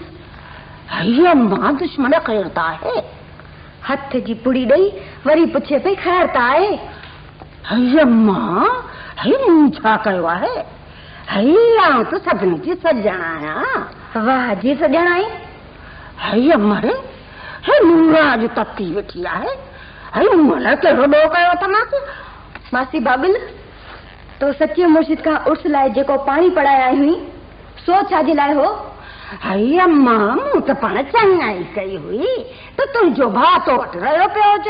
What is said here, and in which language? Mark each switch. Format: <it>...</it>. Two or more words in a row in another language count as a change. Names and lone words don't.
<sd>आई अम्मा दुश्मन ख़ैर त आहे। हथ जी पुड़ी ॾेई वरी पुछे पई ख़ैर त आहे? आई अम्मा हई मूं छा कयो आहे? हई आउं त सभिनी जी सॼण आहियां। वाह जी सॼण आई। हई अम्मा रे हे नूरा अॼु तती वेठी आहे। हई मूं लाइ कहिड़ो ॾोह कयो त मासी बाबिल तो सच्चे मुर्शिद खां उर्स लाइ जेको पाणी पढ़ाया हुई सो छाजे लाइ हो? हई अम्मा मूं त पाण चङाई कई हुई त तुंहिंजो भाउ तो वटि रहियो पियो हुजे।</sd>